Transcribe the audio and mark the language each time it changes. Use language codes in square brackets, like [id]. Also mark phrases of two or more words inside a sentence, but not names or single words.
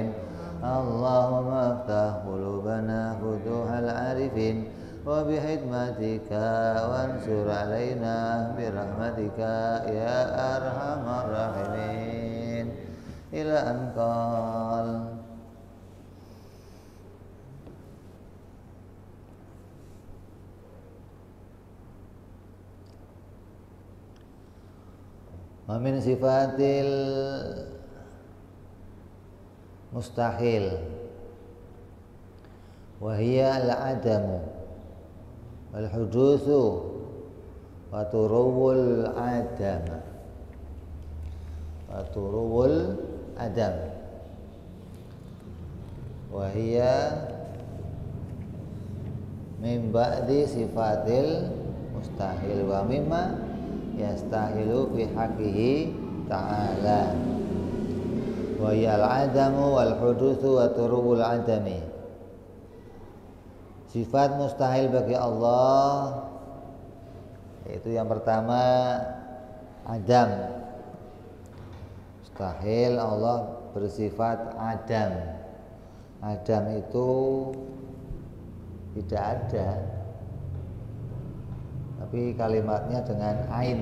[ar] اللهم افتح قلوبنا فتوح العارفين وبحكمتك وانصر علينا برحمتك يا أرحم الراحمين. إلى أن قال ومن صفة المستحيل وهي العدم والحدوث وطروء العدم وهي من بعد صفة المستحيل ومما يستحيل في حقه تعالى وهي العدم والحدوث وطروء العدم. [id] Sifat mustahil bagi Allah yaitu yang pertama adam. Mustahil Allah bersifat adam. Adam itu tidak ada, tapi kalimatnya dengan ain.